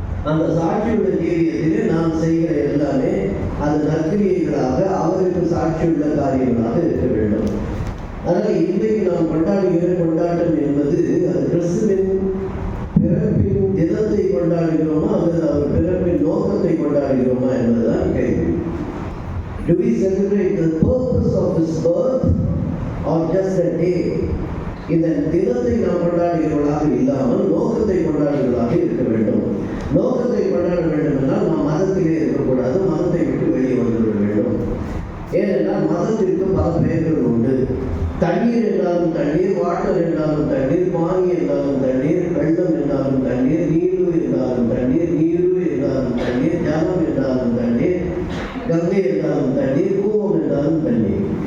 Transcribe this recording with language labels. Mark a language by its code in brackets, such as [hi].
[ta] அந்த சாட்சியுள்ள ஜீவியத்திலே நாம் செய்கிற எல்லாமே அது நற்கிரியைகளாக அவருக்கு சாட்சியுள்ள காரியங்களாக இருக்க வேண்டும். அதனால் இன்றைக்கு நாம் கொண்டாடுகிற கொண்டாட்டம் என்பது அது கிறிஸ்துவின் பிறப்பின் தினத்தை கொண்டாடுகிறோமா அல்லது அவர் பிறப்பின் நோக்கத்தை கொண்டாடுகிறோமா என்பதுதான் கேள்வி. [en] Do we celebrate the purpose of his birth or just a day? [ta] இந்த தினத்தை நாம் கொண்டாடுகிறவர்களாக இல்லாமல் நோக்கத்தை கொண்டாடுகிறவர்களாக இருக்க வேண்டும். நோக்கத்தை கொண்டாட வேண்டும் என்றால் நாம் மதத்திலே இருக்கக்கூடாது, மதத்தை விட்டு வெளியே வந்துவிட வேண்டும். ஏனென்றால் மதத்திற்கு பல பெயர்கள் உண்டு. தண்ணீர் என்றாலும் தண்ணீர், வாட்டர் என்றாலும் தண்ணீர், பானி என்றாலும் தண்ணீர், வெள்ளம் என்றாலும் தண்ணீர், நீரு என்றாலும் தண்ணீர், நீரு என்றாலும் தண்ணீர், ஜலம் என்றாலும் தண்ணீர், கங்கை என்றாலும் தண்ணீர், கூவம் என்றாலும் தண்ணீர்.